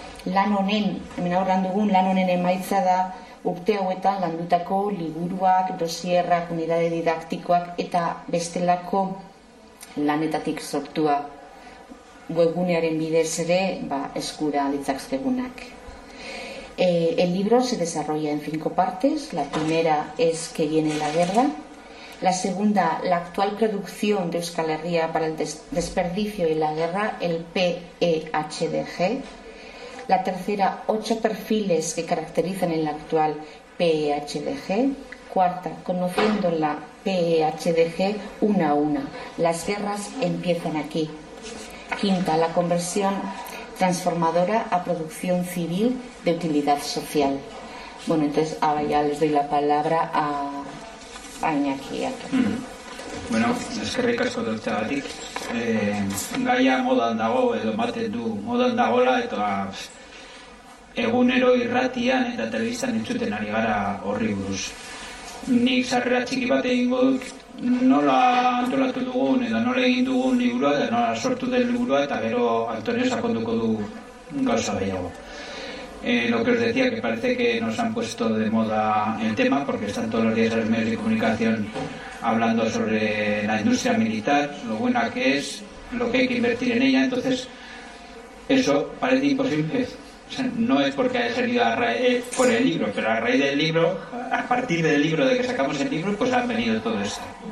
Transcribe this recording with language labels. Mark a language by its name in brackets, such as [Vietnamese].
[Basque] Lan honen, hemen aurran dugun, lan honen emaitza da urte hauetan landutako liburuak, dosierrak, unidade didaktikoak eta bestelako lanetatik sortua webgunearen bidez ere, eskura ditzakegunak. [Spanish] El libro se desarrolla en 5 partes. La primera es que viene la guerra. La segunda, la actual producción de Euskal Herria para el desperdicio y la guerra, el PEHDG. La tercera, 8 perfiles que caracterizan el actual PEHDG. Cuarta, conociendo la PEHDG una a una. Las guerras empiezan aquí. Quinta, la conversión transformadora a producción civil de utilidad social. Bueno, entonces ahora ya les doy la palabra a Iñaki. [Basque] Bueno, eskerrik asko dutxagatik. Gaia modan dago, edo maten du modan dagola, eta egunero irratian eta telebistan entzuten ari gara horri buruz. Nik sarrera txiki bat egingo dut, nola antolatu dugun edo nola egin dugun liburua eta nola sortu den liburua, eta gero Antonio sakonduko du gauza gehiago. [Spanish] Lo que os decía, que parece que nos han puesto de moda el tema, porque están todos los días los medios de comunicación hablando sobre la industria militar, lo buena que es, lo que hay que invertir en ella. Entonces, eso parece imposible. O sea, no es porque haya salido por el libro, pero a raíz del libro, a partir del libro, de que sacamos el libro, pues han venido todo esto.